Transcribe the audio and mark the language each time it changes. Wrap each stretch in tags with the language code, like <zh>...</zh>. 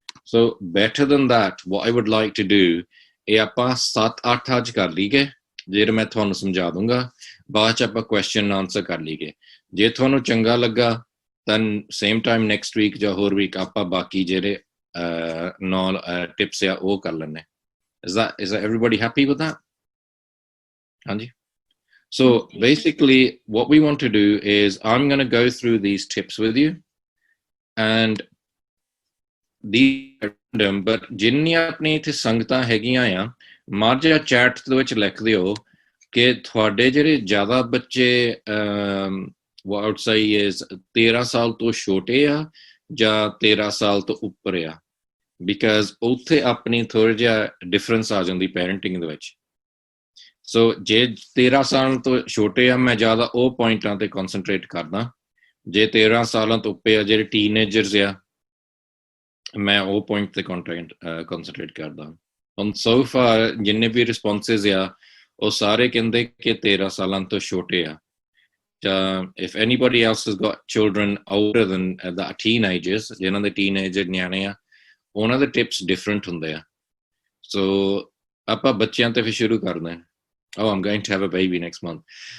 <en>so better than that what I would like to do,</en> <pa>ਇਹ ਆਪਾਂ 7-8 ਅੱਜ ਕਰ ਲਈਏ, ਜਿਹੜੇ ਮੈਂ ਤੁਹਾਨੂੰ ਸਮਝਾ ਦੂੰਗਾ, ਬਾਅਦ ਚ ਆਪਾਂ ਕੁਐਸਚਨ ਆਨਸਰ ਕਰ ਲਈਏ। ਜੇ ਤੁਹਾਨੂੰ ਚੰਗਾ ਲੱਗਾ ਤਾਂ ਸੇਮ ਟਾਈਮ ਨੈਕਸਟ ਵੀਕ ਜਾਂ ਹੋਰ ਵੀਕ ਆਪਾਂ ਬਾਕੀ ਜਿਹੜੇ 9 ਟਿਪਸ ਆ ਉਹ ਕਰ ਲੈਣੇ।</pa> <en>Is that everybody happy with that?</en> <pa>Anji?</pa> <en>So basically what we want to do is I'm going to go through these tips with you, and these random, but</en> <pa>ਜਿੰਨੀਆਂ ਆਪਣੀ ਇੱਥੇ ਸੰਗਤਾਂ ਹੈਗੀਆਂ ਆ, ਮਾਝਾ ਚੈਟ ਦੇ ਵਿੱਚ ਲਿਖ ਦਿਓ ਕਿ ਤੁਹਾਡੇ ਜਿਹੜੇ ਜ਼ਿਆਦਾ ਬੱਚੇ</pa> <en>what I would say is</en> <pa>13 ਸਾਲ ਤੋਂ ਛੋਟੇ ਆ ਜਾਂ 13 ਸਾਲ ਤੋਂ ਉੱਪਰ ਆ, ਬਿਕਾਜ਼ ਉੱਥੇ ਆਪਣੀ ਥੋੜ੍ਹਾ ਜਿਹਾ ਡਿਫਰੈਂਸ ਆ ਜਾਂਦੀ ਪੈਰੈਂਟਿੰਗ ਦੇ ਵਿੱਚ। ਸੋ ਜੇ 13 ਸਾਲ ਤੋਂ ਛੋਟੇ ਆ, ਮੈਂ ਜ਼ਿਆਦਾ ਉਹ ਪੁਆਇੰਟਾਂ ਤੇ ਕਨਸਨਟਰੇਟ ਕਰਦਾ। ਜੇ 13 ਸਾਲਾਂ ਤੋਂ ਉੱਪਰ ਆ, ਜਿਹੜੇ ਟੀਨੇਜਰਸ ਆ, ਮੈਂ ਉਹ ਪੁਆਇੰਟ ਤੇ ਕਨਸਨਟਰੇਟ ਕਰਦਾ। ਹੁਣ ਸੋ ਫਾਰ ਜਿੰਨੇ ਵੀ ਰਿਸਪੌਂਸਿਸ ਆ, ਉਹ ਸਾਰੇ ਕਹਿੰਦੇ ਕਿ 13 ਸਾਲਾਂ ਤੋਂ ਛੋਟੇ ਆ।</pa> <en>If anybody else has got children older than that, teenagers,</en> <pa>ਜਿਹਨਾਂ ਦੇ ਟੀਨੇਜਰ ਨਿਆਣੇ ਆ, ਉਹਨਾਂ ਦੇ ਟਿਪਸ ਡਿਫਰੈਂਟ ਹੁੰਦੇ ਆ। ਸੋ ਆਪਾਂ ਬੱਚਿਆਂ ਤੇ ਫਿਰ ਸ਼ੁਰੂ ਕਰਦੇ ਹਾਂ।</pa> <en>Oh, I'm going to have a baby next month.</en>